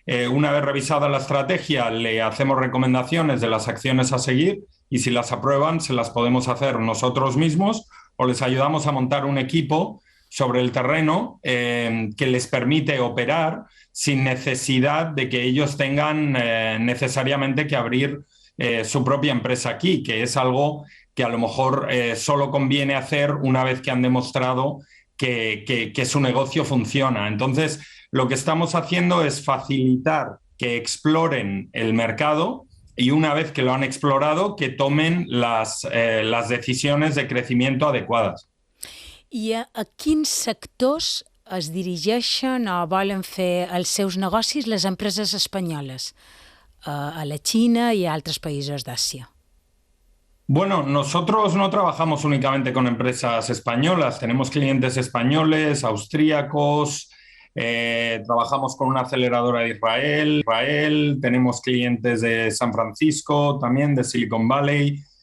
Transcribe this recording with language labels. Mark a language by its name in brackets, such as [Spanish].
[Spanish] Una vez revisada la estrategia, le hacemos recomendaciones de las acciones a seguir y si las aprueban, se las podemos hacer nosotros mismos o les ayudamos a montar un equipo sobre el terreno que les permite operar sin necesidad de que ellos tengan necesariamente que abrir su propia empresa aquí, que es algo que a lo mejor solo conviene hacer una vez que han demostrado que su negocio funciona. Entonces, lo que estamos haciendo es facilitar que exploren el mercado y una vez que lo han explorado, que tomen las decisiones de crecimiento adecuadas. [Catalan] I a quins sectors es dirigeixen o volen fer els seus negocis les empreses espanyoles? A la Xina i a altres països d'Àsia. [Spanish] Bueno, nosotros no trabajamos únicamente con empresas españolas, tenemos clientes españoles, austríacos, trabajamos con una aceleradora de Israel, tenemos clientes de San Francisco, también de Silicon Valley.